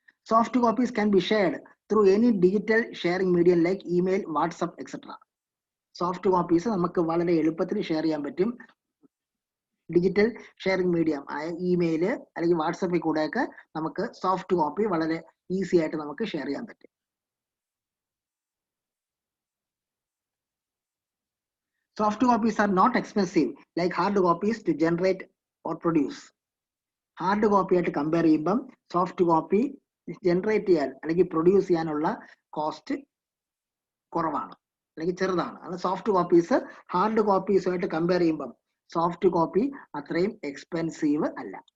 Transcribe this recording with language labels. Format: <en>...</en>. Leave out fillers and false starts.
<en>Soft copies can be shared through any digital sharing medium like email, WhatsApp etcetera.</en> <ml>Soft copies നമുക്ക് വളരെ എളുപ്പത്തിൽ share ചെയ്യാൻ പറ്റും. Digital sharing medium ആയ email അല്ലെങ്കിൽ വാട്സപ്പിൽ കൂടെയൊക്കെ നമുക്ക് സോഫ്റ്റ് കോപ്പി വളരെ ഈസി ആയിട്ട് നമുക്ക് ഷെയർ ചെയ്യാൻ പറ്റും.</ml> <en>Soft copies are not expensive like hard copies to generate or produce.</en> <ml>Hard copy ആയിട്ട് കമ്പയർ ചെയ്യുമ്പം സോഫ്റ്റ് കോപ്പി ജനറേറ്റ് ചെയ്യാൻ അല്ലെങ്കിൽ പ്രൊഡ്യൂസ് ചെയ്യാനുള്ള കോസ്റ്റ് കുറവാണ് അല്ലെങ്കിൽ ചെറുതാണ്. അത് സോഫ്റ്റ് കോപ്പീസ് ഹാർഡ് കോപ്പീസുമായിട്ട് കമ്പയർ ചെയ്യുമ്പം സോഫ്റ്റ് കോപ്പി അത്രയും എക്സ്പെൻസീവ് അല്ല.</ml>